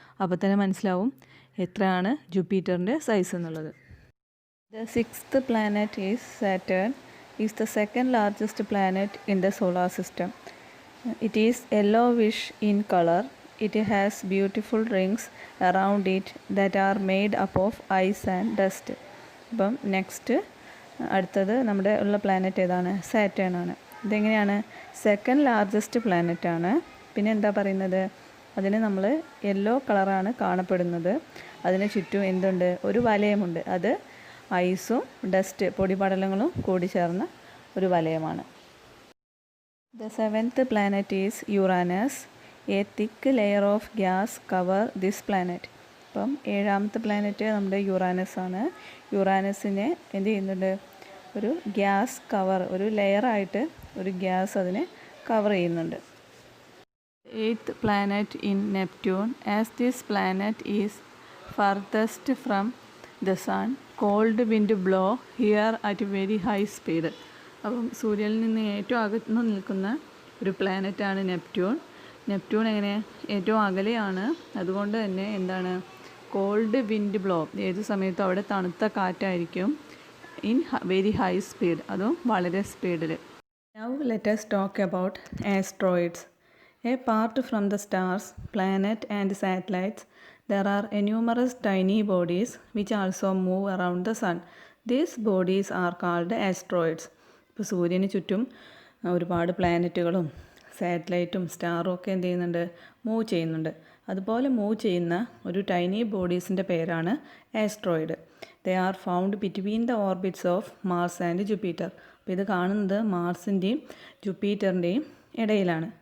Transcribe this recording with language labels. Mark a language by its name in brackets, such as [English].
[Malayalam] അപ്പോൾ തന്നെ മനസ്സിലാവും എത്രയാണ് ജൂപ്പിറ്ററിൻ്റെ സൈസ് എന്നുള്ളത്. [English] The sixth planet is Saturn. Is the second largest planet in the solar system. It is yellowish in color. It has beautiful rings around it that are made up of ice and dust. [Malayalam] അപ്പം next അടുത്തത് നമ്മുടെ ഉള്ള planet ഏതാണ്? Saturn ആണ്. ഇതെങ്ങനെയാണ്? Second largest planet ആണ്. പിന്നെ എന്താ പറയുന്നത്? അതിന് നമ്മൾ യെല്ലോ കളറാണ് കാണപ്പെടുന്നത്. അതിന് ചുറ്റും എന്തുണ്ട്? ഒരു വലയമുണ്ട്. അത് ഐസും ഡസ്റ്റ്, പൊടിപടലങ്ങളും കൂടി ചേർന്ന ഒരു വലയമാണ്. [English] The seventh planet is Uranus. A thick layer of gas cover this planet. [Malayalam] അപ്പം 7ാമത്തെ പ്ലാനറ്റ് നമ്മുടെ യുറാനസ് ആണ്. യുറാനസിനെ എന്ത് ചെയ്യുന്നുണ്ട്? ഒരു ഗ്യാസ് കവർ, ഒരു ലെയറായിട്ട് ഒരു ഗ്യാസ് അതിനെ കവർ ചെയ്യുന്നുണ്ട്. [English] 8th planet in Neptune. As this planet is farthest from the sun, cold wind blow here at very high speed. [Malayalam] അപ്പം സൂര്യനിൽ നിന്ന് ഏറ്റവും അകന്ന് നിൽക്കുന്ന ഒരു പ്ലാനറ്റാണ് നെപ്റ്റ്യൂൺ. നെപ്റ്റ്യൂൺ എങ്ങനെ? ഏറ്റവും അകലെയാണ്. അതുകൊണ്ട് തന്നെ എന്താണ്? [English] cold wind blow, [Malayalam] ഏത് സമയത്തും അവിടെ തണുത്ത കാറ്റായിരിക്കും. [English] in very high speed, [Malayalam] അതും വളരെ സ്പീഡിൽ. [English] Now let us talk about asteroids. Apart from the stars, planet and satellites, there are numerous tiny bodies which also move around the sun. These bodies are called asteroids. [Malayalam] ഇപ്പോൾ സൂര്യന് ചുറ്റും ഒരുപാട് പ്ലാനറ്റുകളും സാറ്റലൈറ്റും സ്റ്റാറും ഒക്കെ എന്ത് ചെയ്യുന്നുണ്ട്? മൂവ് ചെയ്യുന്നുണ്ട്. അതുപോലെ മൂവ് ചെയ്യുന്ന ഒരു ടൈനി ബോഡീസിൻ്റെ പേരാണ് asteroid. [English] They are found between the orbits of Mars and Jupiter. [Malayalam] അപ്പോൾ ഇത് കാണുന്നത് മാർസിൻ്റെയും ജൂപ്പിറ്ററിൻ്റെയും ഇടയിലാണ്.